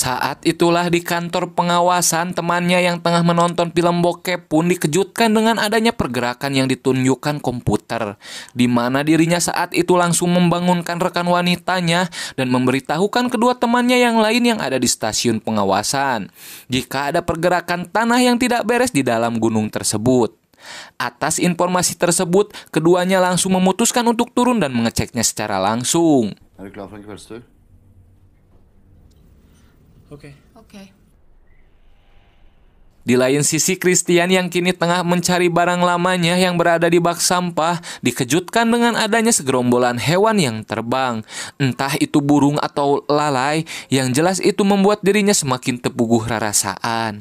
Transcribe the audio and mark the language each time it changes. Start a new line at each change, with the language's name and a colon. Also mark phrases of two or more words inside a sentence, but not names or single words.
Indonesian: Saat itulah di kantor pengawasan, temannya yang tengah menonton film bokep pun dikejutkan dengan adanya pergerakan yang ditunjukkan komputer, di mana dirinya saat itu langsung membangunkan rekan wanitanya dan memberitahukan kedua temannya yang lain yang ada di stasiun pengawasan jika ada pergerakan tanah yang tidak beres di dalam gunung tersebut. Atas informasi tersebut, keduanya langsung memutuskan untuk turun dan mengeceknya secara langsung.
Norwegian: Er du klar for en kveldstur? Okej.
Indonesian: Di lain sisi, Christian yang kini tengah mencari barang lamanya yang berada di bak sampah dikejutkan dengan adanya segerombolan hewan yang terbang. Entah itu burung atau lalai, yang jelas itu membuat dirinya semakin terpuguh rarasaan.